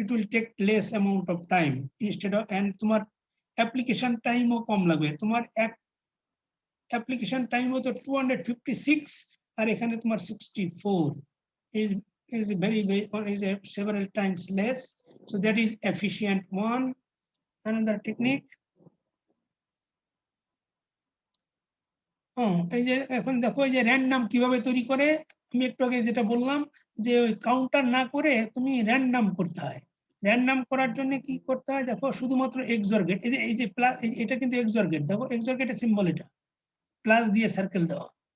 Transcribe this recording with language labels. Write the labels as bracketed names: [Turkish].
[English] it will take less amount of time instead of, and [Bangla] তোমার application টাইমও কম লাগবে। তোমার এক অ্যাপ্লিকেশন টাইম হতো 256, আর এখানে তোমার 64 [English] is is several times less. So that is efficient one. Another technique, [Bangla] এই যে এখন দেখো এই যে র্যান্ডম কিভাবে তৈরি করে, আমি একটু আগে যেটা বললাম, যে ওই কাউন্টার না করে তুমি র্যান্ডম করতে হয়। র্যান্ডম করার জন্য কি করতে হয় দেখো, শুধুমাত্র এক্সর গেট, এই যে প্লাস, এটা কিন্তু এক্সর গেট, দেখো এক্সর গেটের সিম্বল এটা, প্লাস দিয়ে সার্কেল দেওয়া।